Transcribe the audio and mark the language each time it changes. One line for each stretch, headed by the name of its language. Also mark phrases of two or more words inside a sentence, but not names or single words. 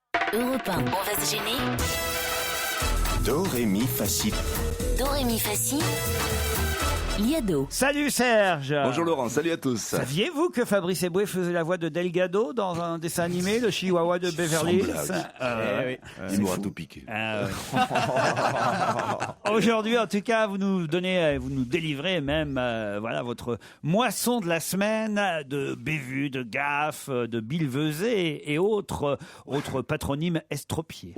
French: Europe 1, on va se gêner. Do, ré, mi, fa, si. Do, ré, mi, fa, si. Liado. Salut Serge. Bonjour Laurent, salut à tous. Saviez-vous que Fabrice Eboué faisait la voix de Delgado dans un dessin animé, le Chihuahua de Beverly Hills? Oui. Il m'aura tout piqué. Aujourd'hui, en tout cas, vous nous délivrez même, votre moisson de la semaine de bévues, de gaffes, de billevesées et autres patronymes estropiés.